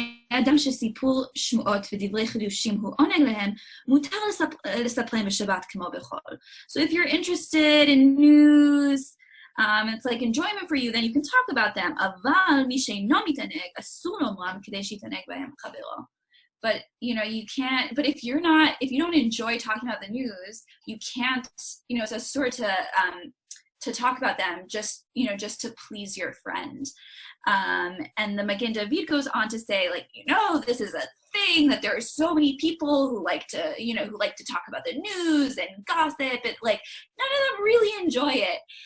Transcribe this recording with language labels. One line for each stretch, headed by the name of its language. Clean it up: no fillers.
Hebrew: אדם שסיפור שמועות ודברי חידושים הוא עונג להם, מותר לספרם בשבת כמו בחול.
English: So if you're interested in news, it's like enjoyment for you, then you can talk about them.
Hebrew: אבל מי שאינו מתענג, אסור לומרם כדי שיתענג בהם חברו.
English: But you can't. But if you don't enjoy talking about the news, you can't. It's a sort to talk about them just to please your friend. And the Magen David goes on to say, like, this is a thing that there are so many people who like to talk about the news and gossip, but like none of them really enjoy it.